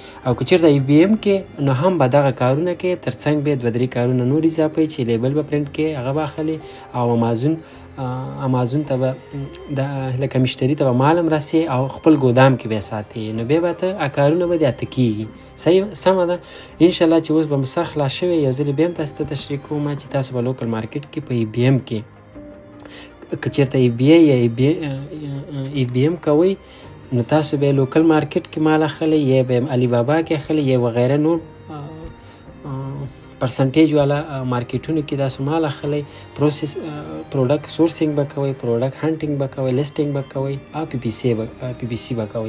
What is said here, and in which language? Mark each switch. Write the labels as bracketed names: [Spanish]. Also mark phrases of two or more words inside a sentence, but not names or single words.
[Pashto] او که چېرته ای بی ایم کې نو هم به دغه کارونه کې تر څنګ به 2-3 کارونه نور اضافه چې لیبل به پرنټ کې هغه به اخلي او امازون ته به لکه مشتری ته به مال هم رسې او خپل ګودام کې به ساتي. نو بیا به ته کارونه به دې اته کېږي. صحیح سمه ده؟ انشاءالله چې اوس به مو سر خلاص شوی یو ځلې بیا هم تاسو ته تشریح کوم چې تاسو به [English] local market [Pashto] کې په ای بی ایم کې که چېرته ای بی ای یا ای بی ایم کوئ نو تاسو به [English] local market [Pashto] کې مال اخلئ یا به علي بابا کې اخلئ یا وغیره نور پرسنټیج والا مارکیټونو کې تاسو مال اخلئ. [English] product sourcing [Pashto] به کوئ، [English] product hunting [Pashto] به کوئ، لیسټینګ به کوئ او پی پی سی به کوئ.